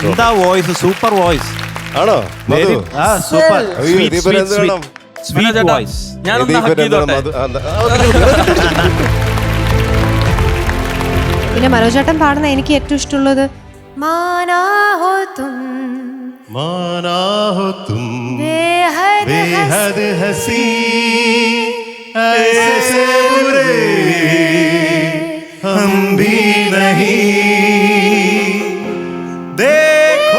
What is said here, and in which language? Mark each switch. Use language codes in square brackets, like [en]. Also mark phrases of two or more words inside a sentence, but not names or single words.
[ml] എന്താ വോയിസ് [en] super voice [ml] ആണോ മധു? സൂപ്പർ അയ്യോ, ഇതിപ്പോ എന്ത് വേണം? [en] sweet voice [ml] ഞാനൊന്ന് ഇതിപ്പോ hug എന്താണ് ചെയ്തോട്ടെ? മധു? പിന്നെ മനോജേട്ടൻ പാടുന്ന എനിക്ക് ഏറ്റവും ഇഷ്ടമുള്ളത് [hi] माना हो तुम माना हो तुम बेहद बेहद हसी ऐसे बुरे हम भी नहीं देखो